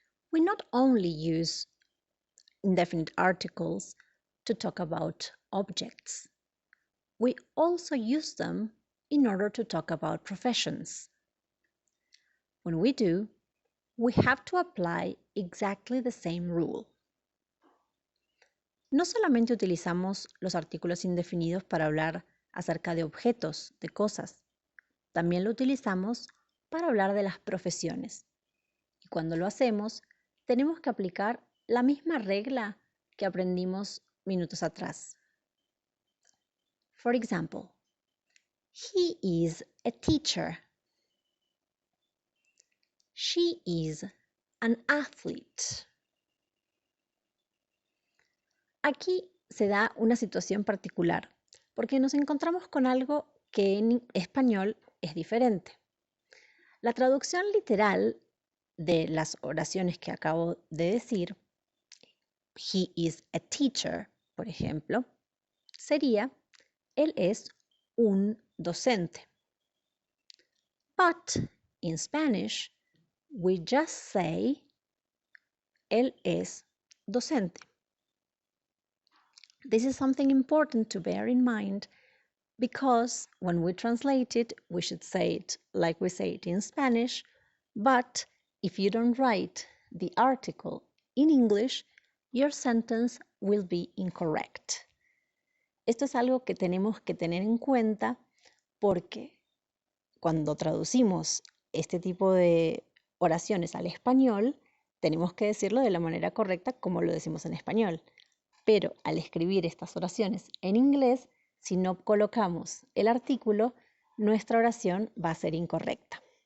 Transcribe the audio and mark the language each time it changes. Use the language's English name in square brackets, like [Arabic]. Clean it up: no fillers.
[English] We not only use indefinite articles to talk about objects, we also use them in order to talk about professions. When we do, we have to apply exactly the same rule. [Spanish] No solamente utilizamos los artículos indefinidos para hablar acerca de objetos, de cosas, también lo utilizamos para hablar de las profesiones. Y cuando lo hacemos, tenemos que aplicar la misma regla que aprendimos minutos atrás. [English] For example, he is a teacher. She is an athlete. [Spanish] Aquí se da una situación particular, porque nos encontramos con algo que en español es diferente. La traducción literal de las oraciones que acabo de decir, [English] he is a teacher, [Spanish] por ejemplo, sería, él es un docente. [English] But in Spanish, we just say, [Spanish] él es docente. [English] This is something important to bear in mind because when we translate it, we should say it like we say it in Spanish, but if you don't write the article in English, your sentence will be incorrect. [Spanish] Esto es algo que tenemos que tener en cuenta porque cuando traducimos este tipo de oraciones al español, tenemos que decirlo de la manera correcta como lo decimos en español. Pero al escribir estas oraciones en inglés, si no colocamos el artículo, nuestra oración va a ser incorrecta.